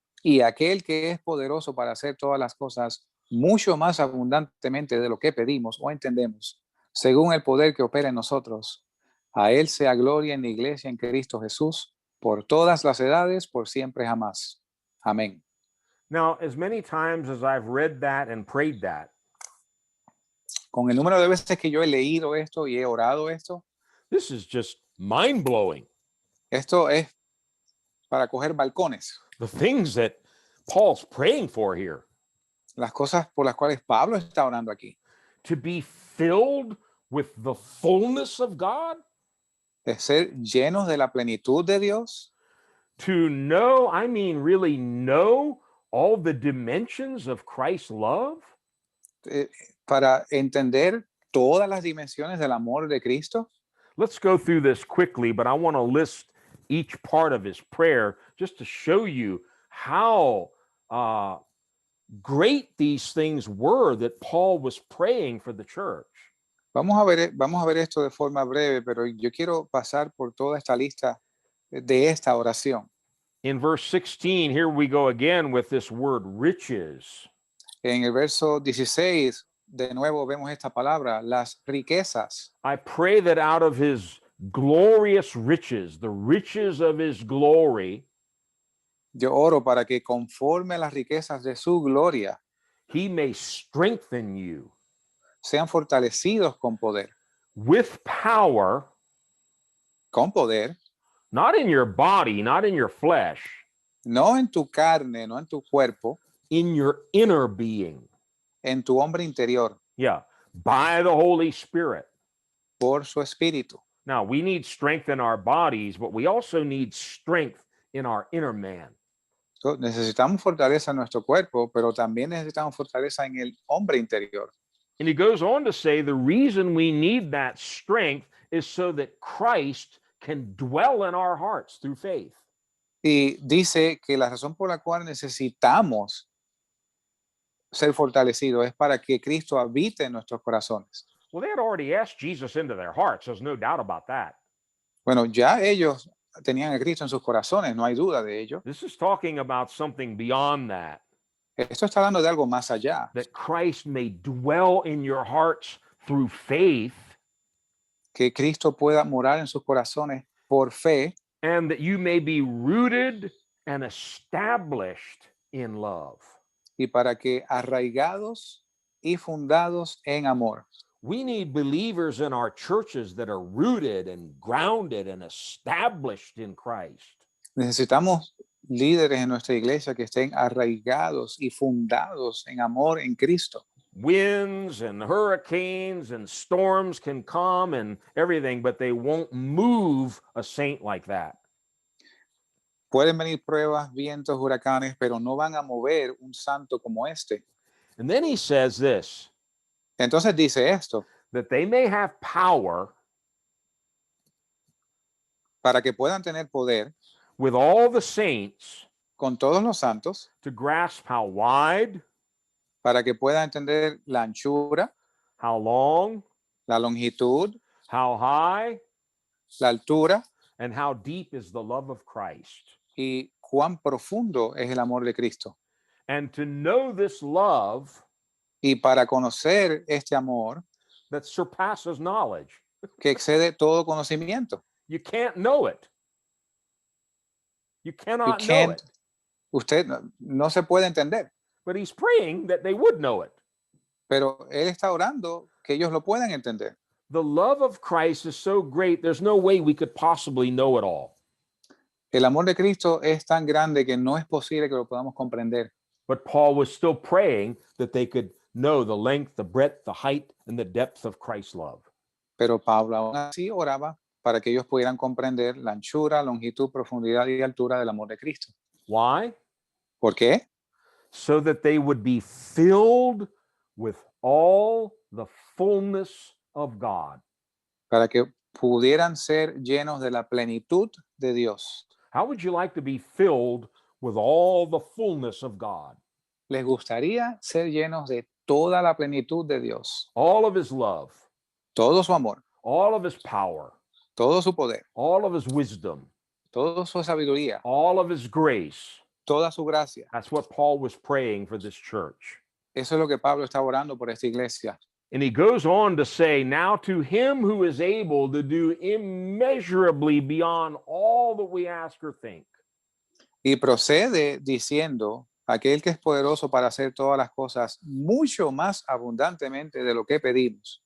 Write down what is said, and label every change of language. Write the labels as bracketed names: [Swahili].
[Spanish] Y aquel que es poderoso para hacer todas las cosas mucho más abundantemente de lo que pedimos o entendemos, según el poder que opera en nosotros, a Él sea gloria en la iglesia en Cristo Jesús, por todas las edades, por siempre jamás. Amén. [English] Now, as many times as I've read that and prayed that, [Spanish] Con el número de veces que yo he leído esto y he orado esto, [English] this is just mind blowing. [Spanish] esto es para coger balcones. [English] The things that Paul's praying for here, [Spanish] Las cosas por las cuales Pablo está orando aquí. [English] to be filled with the fullness of God, [Spanish] De ser llenos de la plenitud de Dios, [English] to know, I mean, really know all the dimensions of Christ's love. [Spanish] para entender todas las dimensiones del amor de Cristo. [English] Let's go through this quickly, but I want to list each part of his prayer just to show you how great these things were that Paul was praying for the church. [Spanish] Vamos a ver esto de forma breve, pero yo quiero pasar por toda esta lista de esta oración. [English] In verse 16, here we go again with this word riches. [Spanish] En el verso 16, de nuevo vemos esta palabra, las riquezas. [English] I pray that out of his glorious riches, the riches of his glory, [Spanish] Yo oro para que conforme a las riquezas de su gloria [English] he may strengthen you [Spanish] sean fortalecidos con poder, [English] with power, not in your body, not in your flesh, [Spanish] no en tu carne, no en tu cuerpo, [English] in your inner being. [Spanish] en tu hombre interior, [English] Yeah, by the Holy Spirit. [Spanish] por su espíritu. [English] Now, we need strength in our bodies, but we also need strength in our inner man. [Spanish] Necesitamos fortaleza en nuestro cuerpo, pero también necesitamos fortaleza en el hombre interior. [English] And he goes on to say the reason we need that strength is so that Christ can dwell in our hearts through faith. [Spanish] Y dice que la razón por la cual necesitamos ser fortalecidos es para que Cristo habite en nuestros corazones. [English] Well, they had already asked Jesus into their hearts. There's no doubt about that. [Spanish] Bueno, ya ellos tenían a Cristo en sus corazones, no hay duda de ello. [English] This is talking about something beyond that. [Spanish] Esto está hablando de algo más allá. [English] That Christ may dwell in your hearts through faith. [Spanish] Que Cristo pueda morar en sus corazones por fe. [English] And that you may be rooted and established in love. [Spanish] Y para que arraigados y fundados en amor. [English] We need believers in our churches that are rooted and grounded and established in Christ. [Spanish] Necesitamos líderes en nuestra iglesia que estén arraigados y fundados en amor en Cristo. [English] Winds and hurricanes and storms can come and everything, but they won't move a saint like that. [Spanish] Pueden venir pruebas, vientos, huracanes, pero no van a mover un santo como este. [English] And then he says this, [Spanish] Entonces dice esto, [English] that they may have power [Spanish] para que puedan tener poder [English] with all the saints [Spanish] con todos los santos, [English] to grasp how wide, [Spanish] para que puedan entender la anchura, [English] how long, [Spanish] la longitud, [English] how high, [Spanish] la altura [English] and how deep is the love of Christ. [Spanish] y cuán profundo es el amor de Cristo. [English] And to know this love [Spanish] Y para conocer este amor [English] that surpasses knowledge. [Spanish] que excede todo conocimiento. [English] You can't know it. You You cannot know can't, it. [Spanish] usted no se puede entender, [English] But he's praying that they would know it. [Spanish] pero Él está orando que ellos lo puedan entender. [English] The love of Christ is so great, there's no way we could possibly know it all. [Spanish] El amor de Cristo es tan grande que no es posible que lo podamos comprender. [English] But Paul was still praying that they could know the length, the breadth, the height, and the depth of Christ's love. [Spanish] Pero Pablo aún así oraba para que ellos pudieran comprender la anchura, longitud, profundidad y altura del amor de Cristo. [English] Why? [Spanish] ¿Por qué? [English] So that they would be filled with all the fullness of God. [Spanish] Para que pudieran ser llenos de la plenitud de Dios. [English] How would you like to be filled with all the fullness of God? [Spanish] Les gustaría ser llenos de toda la plenitud de Dios, [English] All of his love, [Spanish] todo su amor, [English] all of his power, [Spanish] todo su poder, [English] all of his wisdom, [Spanish] toda su sabiduría, [English] all of his grace. [Spanish] toda su gracia. [English] That's what Paul was praying for this church. [Spanish] Eso es lo que Pablo está orando por esta iglesia. [English] And he goes on to say, now to him who is able to do immeasurably beyond all that we ask or think. [Spanish] Y procede diciendo, aquel que es poderoso para hacer todas las cosas mucho más abundantemente de lo que pedimos,